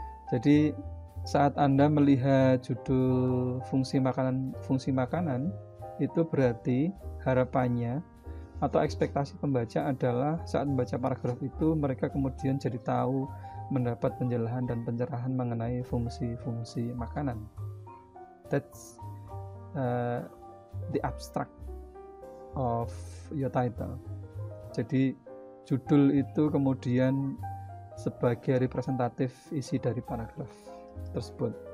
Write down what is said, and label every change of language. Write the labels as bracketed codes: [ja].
[id] Jadi saat Anda melihat judul fungsi makanan itu berarti harapannya atau ekspektasi pembaca adalah saat membaca paragraf itu mereka kemudian jadi tahu, mendapat penjelasan dan pencerahan mengenai fungsi-fungsi makanan. [en] That's the abstract of your title. [id] Jadi judul itu kemudian sebagai representatif isi dari paragraf tersebut.